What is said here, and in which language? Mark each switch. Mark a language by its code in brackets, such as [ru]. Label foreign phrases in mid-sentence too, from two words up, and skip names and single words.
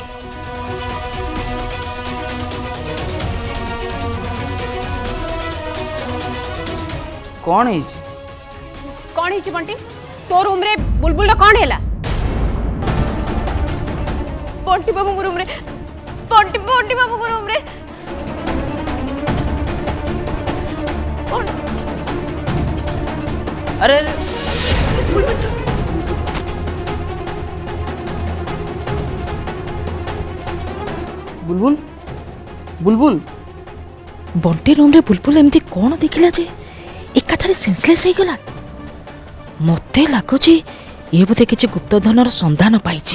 [or] କ'ଣ ହେଇଛି? କ'ଣ ହେଇଛି ବଣ୍ଟି? ତୋ ରୁମ୍ରେ ବୁଲବୁଲର କ'ଣ ହେଲା? ବଣ୍ଟି ବାବୁଙ୍କ ରୁମ୍ରେ ବଣ୍ଟି ବାବୁଙ୍କ ରୁମ୍ରେ। [hi] अरे बुलबुल बुलबुल [or] ବଣ୍ଟି ରୁମ୍ରେ ବୁଲବୁଲ ଏମିତି କ'ଣ ଦେଖିଲା ଯେ ଏକାଥରେ ସେନ୍ସଲେସ୍ ହେଇଗଲା? ମୋତେ ଲାଗୁଛି ଇଏ ବୋଧେ କିଛି ଗୁପ୍ତଧନର ସନ୍ଧାନ ପାଇଛି।